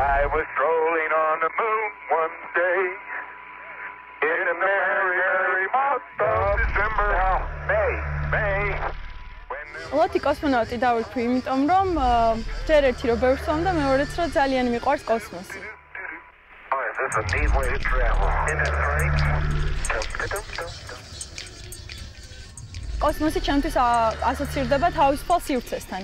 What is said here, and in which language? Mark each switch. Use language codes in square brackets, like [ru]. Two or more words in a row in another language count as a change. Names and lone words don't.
[en] was strolling on the moon one day in a merry, merry month of December. May. [ka] ლოთი კოსმონავტი დავირქვი, იმიტომ რომ ჯერ ერთი რო ბევრს ვამ და მეორეც რო ძალიან მიყვარს კოსმოსი. კოსმოსი ჩემთვის ასოცირდება თავისუფალ სივრცესთან.